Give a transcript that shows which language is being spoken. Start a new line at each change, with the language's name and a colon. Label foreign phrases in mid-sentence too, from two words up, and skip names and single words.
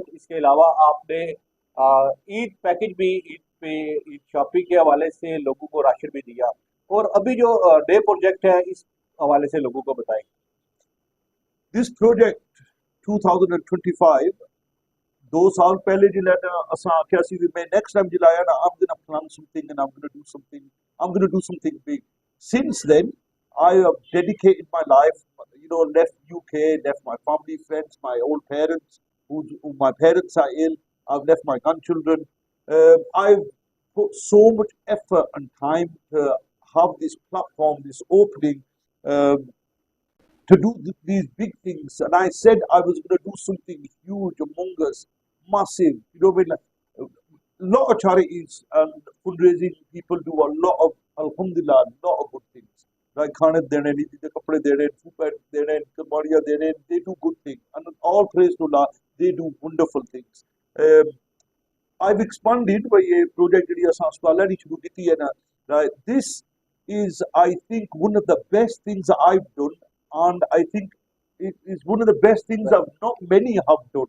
Urdu: اس کے علاوہ آپ نے عید پیکج بھی، عید پہ عید شاپنگ کے حوالے سے لوگوں کو راشن بھی دیا. اور ابھی جو نئے پروجیکٹ ہے اس حوالے سے لوگوں کو بتائیں گے.
English: this project
Punjabi: 2025 2 سال پہلے جیلا اساں آکھیا سی میں
English: next time
Punjabi: جیلایا نا
English: I'm gonna plan something and I'm gonna do something big. Since then I have dedicated my life, left UK, left my family, friends, my old parents who my parents are ill. I've left my grandchildren. I've put so much effort and time to have this platform, this opening, um, to do these big things. And I said I was going to do something huge, humongous, massive. A lot of charities and fundraising people do a lot of, alhamdulillah, a lot of good things. Like Khanat Dene, the Kapre Dene, Fupat Dene, Kamaria Dene, they do good things. And all praise to Allah, they do wonderful things. I've expanded by a project that is already right. This is, I think, one of the best things I've done, and I think it is one of the best things that not many have done.